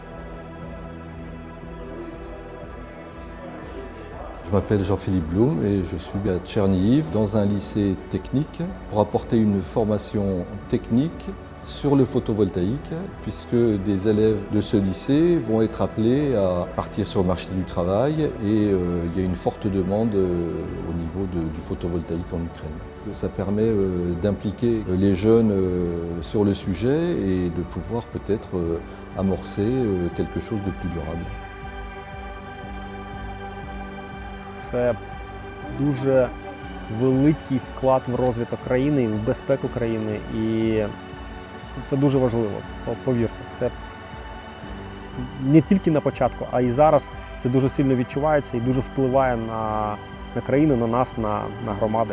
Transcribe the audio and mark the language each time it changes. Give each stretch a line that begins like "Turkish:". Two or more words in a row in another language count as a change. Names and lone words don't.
French: Je m'appelle Jean-Philippe Blum et je suis à Tchernihiv dans un lycée technique pour apporter une formation technique sur le photovoltaïque, puisque des élèves de ce lycée vont être appelés à partir sur le marché du travail et il y a une forte demande au niveau du photovoltaïque en Ukraine. Ça permet d'impliquer les jeunes sur le sujet et de pouvoir peut-être amorcer quelque chose de plus durable.
Ukrainian: це дуже великий вклад в розвиток країни, в безпеку країни. І це дуже важливо, повірте. Це не тільки на початку, а й зараз це дуже сильно відчувається і дуже впливає на країну, на нас, на громади.